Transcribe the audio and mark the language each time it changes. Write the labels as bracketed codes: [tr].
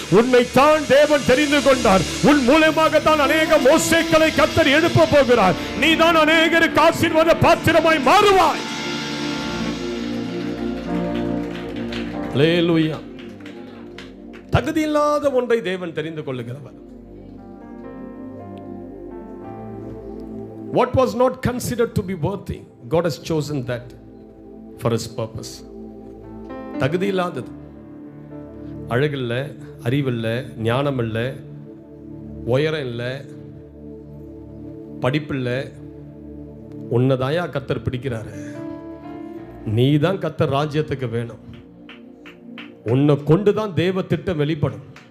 [ta] உன்னை தான் தேவன் தெரிந்து கொண்டார். உன் மூலமாக தான் அநேக மோசேக்களை கர்த்தர் எழுப்ப போகிறார். நீ தான் அநேகருக்கு ஆசீர்வாத பாத்திரமாய் மாறுவாய். அல்லேலூயா. தகுதி இல்லாத ஒன்றை தேவன் தெரிந்து கொள்ளுகிறவர். [en] What was not considered to be worthy, God has chosen that for His purpose. [ta] தகுதி இல்லாதது, அழகில்ல, அறிவில்ல, ஞானம் இல்ல, உயரம் இல்ல, படிப்பில்ல, உன்னதாயா கர்த்தர் பிடிக்கிறாரு. நீ தான் கர்த்தர் ராஜ்யத்துக்கு வேணும். உன்னை கொண்டுதான் தேவ திட்டம் வெளிப்படும்.